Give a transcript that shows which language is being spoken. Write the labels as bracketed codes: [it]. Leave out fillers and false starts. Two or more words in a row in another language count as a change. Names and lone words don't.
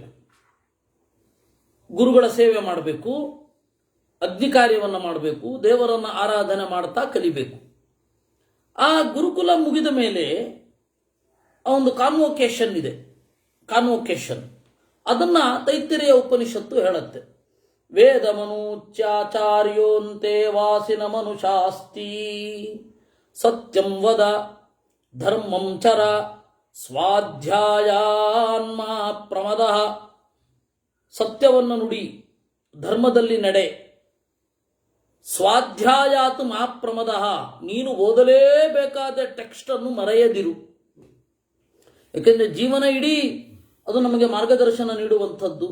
[kn] ಗುರುಗಳ ಸೇವೆ ಮಾಡಬೇಕು, ಅಗ್ನಿ ಕಾರ್ಯವನ್ನು ಮಾಡಬೇಕು, ದೇವರನ್ನು ಆರಾಧನೆ ಮಾಡ್ತಾ ಕಲಿಬೇಕು. ಆ ಗುರುಕುಲ ಮುಗಿದ ಮೇಲೆ ಒಂದು ಕಾನ್ವೊಕೇಶನ್ ಇದೆ. ಕಾನ್ವೊಕೇಶನ್ ಅದನ್ನ ತೈತ್ತಿರೀಯ ಉಪನಿಷತ್ತು ಹೇಳುತ್ತೆ. [sa] ವೇದ ಮನೂಚ್ಯಾಚಾರ್ಯೋಂತೆ ವಾಸಿನ ಮನುಷಾಸ್ತಿ ಸತ್ಯಂ ವದ ಧರ್ಮಂ ಚರ ಸ್ವಾಧ್ಯಾಯಾನ್ಮ ಪ್ರಮದ. [kn] ಸತ್ಯವನ್ನು ನುಡಿ, ಧರ್ಮದಲ್ಲಿ ನಡೆ, [sa] ಸ್ವಾಧ್ಯಾಯಾತ್ ಮಾ ಪ್ರಮದ. [kn] ನೀನು ಓದಲೇಬೇಕಾದ ಟೆಕ್ಸ್ಟ್ ಅನ್ನು ಮರೆಯದಿರು. ಯಾಕೆಂದರೆ ಜೀವನ ಇಡೀ ಅದು ನಮಗೆ ಮಾರ್ಗದರ್ಶನ ನೀಡುವಂಥದ್ದು.